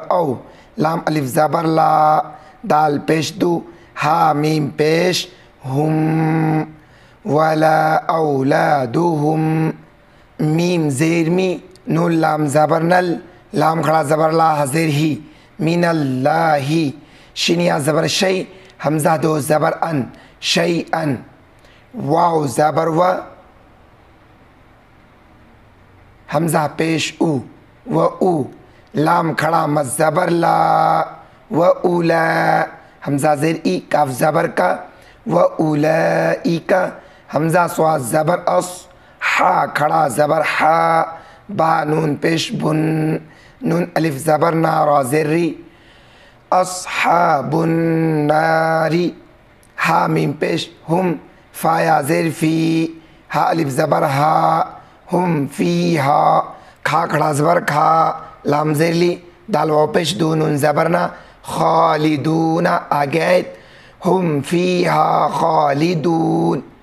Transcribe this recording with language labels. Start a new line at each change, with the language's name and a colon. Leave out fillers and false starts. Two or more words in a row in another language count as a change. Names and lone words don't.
Urdu: او، لام الف زبر لا، دال پیش دو، ہا میم پیش ہم،
Arabic: ولا اولادہم،
Urdu: میم زیر می، نون لام زبر نل، لام کھڑا زبر لا زیر ہی،
Arabic: من اللہ،
Urdu: شنیا زبر شی، حمزہ دو زبر ان، شیئن، واو زبر و، حمزہ پیش او، و او، لام کھڑا مد زبر لا، و اولا، حمزہ زیر ای، کاف زبر کا، و اولائی کا، حمزہ صاد زبر اس، ہا کھڑا زبر ہا، با نون پیش بن، نون الف زبر نا، را زیر ری،
Arabic: اصحاب الناری،
Urdu: ہا میم پیش ہم، فا یا زیر فی، ہا الف زبر ہا،
Arabic: ہم فیہا،
Urdu: کھا کھڑا زبر کھا، لام زیر لی، دال واو پیش دو، نون زبر نا، خالدون، آگے آیت،
Arabic: ہم فیہا خالدون،